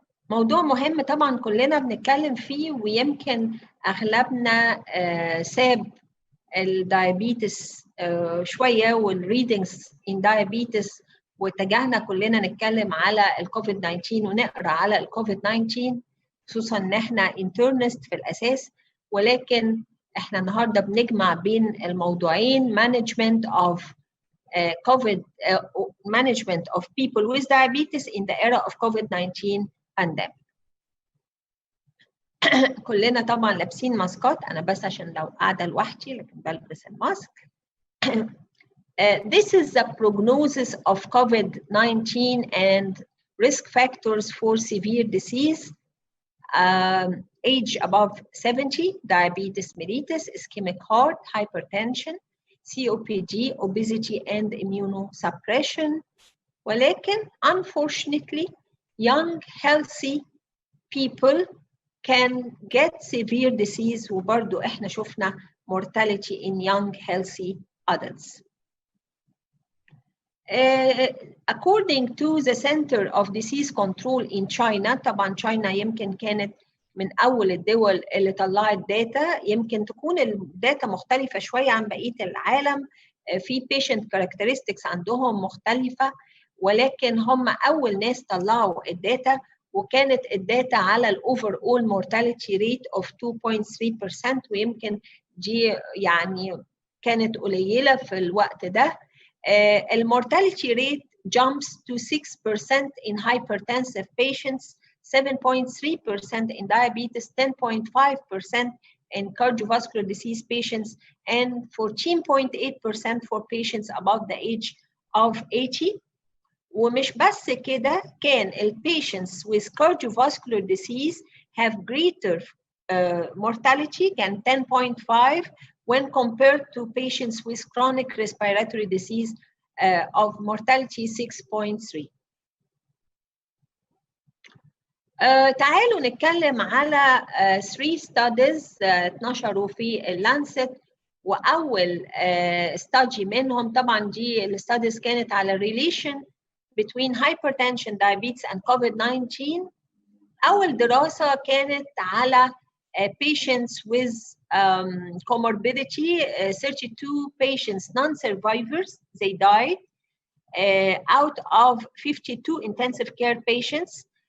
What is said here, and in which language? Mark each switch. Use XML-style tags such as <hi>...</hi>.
<ar>موضوع مهم طبعا كلنا بنتكلم فيه، ويمكن اغلبنا ساب الدايابيتس شويه والريدنجز ان دايابيتس، واتجهنا كلنا نتكلم على الكوفيد 19 ونقرا على الكوفيد 19، خصوصا ان احنا انترنست في الاساس. ولكن احنا النهارده بنجمع بين الموضوعين:</ar> <en>management of COVID management of people with diabetes in the era of COVID-19 pandemic.</en> <ar>كلنا طبعا لابسين ماسكات، انا بس عشان لو قاعده لوحدي لكن بلبس الماسك.</ar> <en>This is the prognosis of COVID-19 and risk factors for severe disease. Age above 70, diabetes mellitus, ischemic heart, hypertension, COPD, obesity, and immunosuppression.</en> <ar>ولكن</ar> <en>unfortunately, young healthy people can get severe disease،</en> <ar>وبرضو احنا شفنا</ar> <en>mortality in young healthy adults.</en> <ar>According to the Center of Disease Control in China، طبعا China يمكن كانت من أول الدول اللي طلعت داتا، يمكن تكون الداتا مختلفة شوية عن بقية العالم، في</ar> <en>patient characteristics</en> <ar>عندهم مختلفة، ولكن هم أول ناس طلعوا الداتا، وكانت الداتا على الأوفر أول</ar> <en>mortality rate of 2.3%،</en> <ar>ويمكن دي يعني كانت قليلة في الوقت ده.</ar> <en>المورتاليتي rate jumps to 6% in hypertensive patients, 7.3% in diabetes, 10.5% in cardiovascular disease patients, and 14.8% for patients above the age of 80.</en> <ar>ومش بس كده، كان</ar> <en>patients with cardiovascular disease have greater mortality، كان 10.5 when compared to patients with chronic respiratory disease of mortality 6.3.</en> <ar>تعالوا نتكلم على 3 studies اتنشروا في اللانست. وأول study منهم طبعا دي الستاديز كانت على</ar> <en>relation between hypertension, diabetes and COVID-19.</en> <ar>أول دراسة كانت على</ar> <en>patients with comorbidity, 32 patients, non-survivors, they died out of 52 intensive care patients.</en>